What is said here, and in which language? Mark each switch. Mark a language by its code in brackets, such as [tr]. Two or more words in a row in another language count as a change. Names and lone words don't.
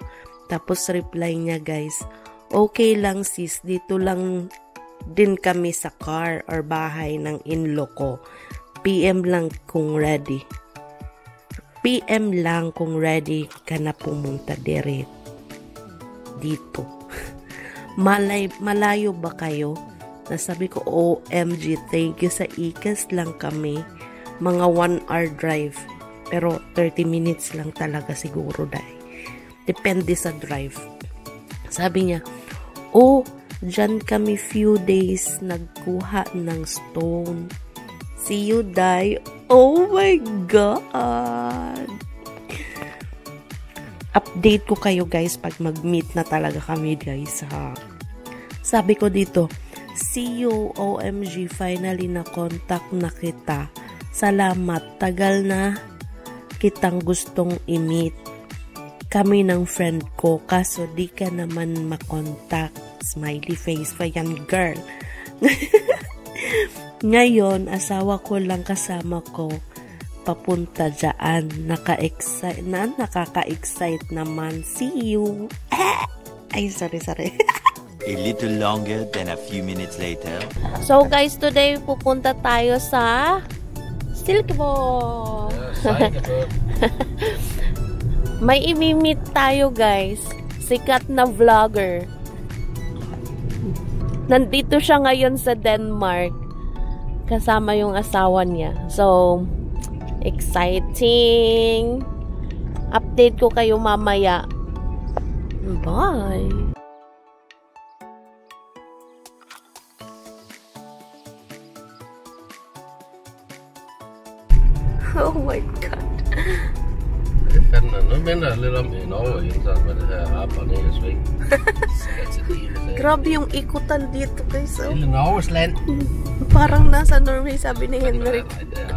[tl] Tapos reply niya, guys, okay lang sis, dito lang din kami sa car or bahay ng in-law ko. PM lang kung ready. PM lang kung ready ka na pumunta dito. Malayo ba kayo? Nasabi ko, OMG, thank you sa ikas lang kami. Mga 1 hour drive. Pero 30 minutes lang talaga siguro dahil. Depende sa drive. Sabi niya, oh, dyan kami [en] few days [tl] nagkuha ng stone. [en] See you, Day. Oh my God! [tl] Update ko kayo guys pag mag-meet na talaga kami guys ha. Sabi ko dito, [en] see you, OMG, [tl] finally na contact na kita. Salamat, tagal na kitang gustong i-meet. Kami ng friend ko, kaso di ka naman makontak. [en] Smiley face [tl] pa yan, girl. Ngayon, asawa ko lang kasama ko papunta dyan. Nakaka-excite naman. [en] See you. [tl] Ay, sorry. [en] A little longer than a few minutes later. So guys, today [tl] pupunta tayo sa Silkeborg. May imi-meet tayo guys. Sikat na vlogger. Nandito siya ngayon sa Denmark. Kasama yung asawa niya. [en] So, exciting. [tl] Update ko kayo mamaya. Bye! [en] Oh my God. [da] Nu minder lidt om i Norge indsat med det her op og ned og sving. [tl] Grabe yung ikutan dito guys. Oh. [da] Lille Norges land. [tl] Parang nasa Norway, sabi ni Henrik. [da] Nej, det er